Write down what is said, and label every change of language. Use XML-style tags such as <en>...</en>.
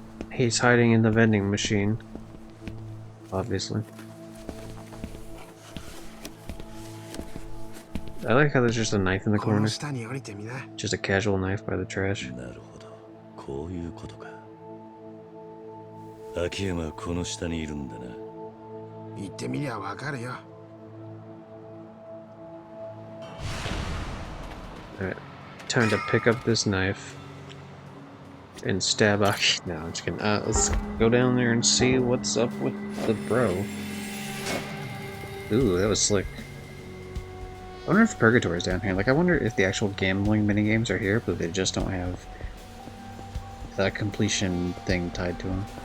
<en>He's hiding in the vending machine. Obviously. I like how there's just a knife in the corner. Just a casual knife by the trash.</en> <ja>なるほど。こういうことか。秋山はこの下にいるんだな。行ってみりゃわかるよ。</ja> <en>Alright. Time to pick up this knife. And stab Aki. No, I'm just kidding. Let's go down there and see what's up with the bro. Ooh, that was slick. I wonder if Purgatory is down here. Like, I wonder if the actual gambling minigames are here, but they just don't have that completion thing tied to them.</en>